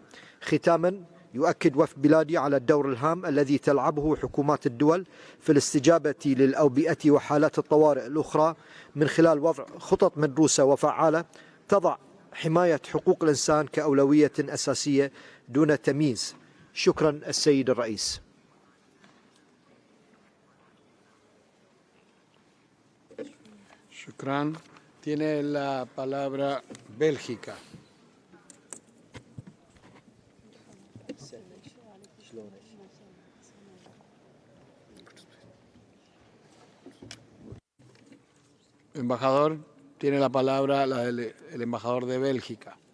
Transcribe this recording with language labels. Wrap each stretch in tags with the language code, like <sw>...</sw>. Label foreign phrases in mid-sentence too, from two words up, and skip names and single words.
<ar>ختاما، يؤكد وفد بلادي على الدور الهام الذي تلعبه حكومات الدول في الاستجابة للأوبئة وحالات الطوارئ الأخرى من خلال وضع خطط مدروسة وفعالة تضع حماية حقوق الإنسان كأولوية أساسية دون تمييز. شكرا السيد الرئيس. Shukran.</ar> <es>Tiene la palabra Bélgica. Embajador, tiene la palabra el embajador de Bélgica.</es>